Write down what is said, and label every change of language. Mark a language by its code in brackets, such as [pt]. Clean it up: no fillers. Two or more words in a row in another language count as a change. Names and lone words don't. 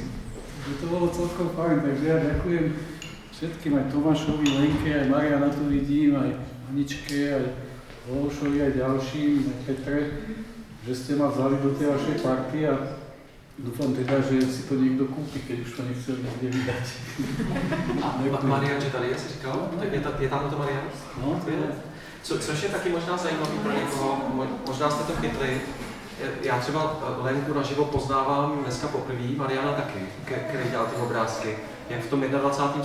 [sk] Že to bolo celkom fajn, takže ja ďakujem všetkým, aj Tomášovi, Lenke, aj Mariana tu vidím, aj Aničke, aj Lošovi, aj ďalším, aj Petre, že ste ma vzali do tej vašej party a dúfam teda, že si to niekto kúpi, keď už to nechce nikde vydať. [cs] Marian, že tady je, si říkal? Je tam to Marian? No, to je. Což je taky možná zajímavý pro někoho, možná jste to chytli. Já třeba Lenku naživo poznávám dneska poprvé, Mariana taky, který dělal ty obrázky. Jak v tom 21.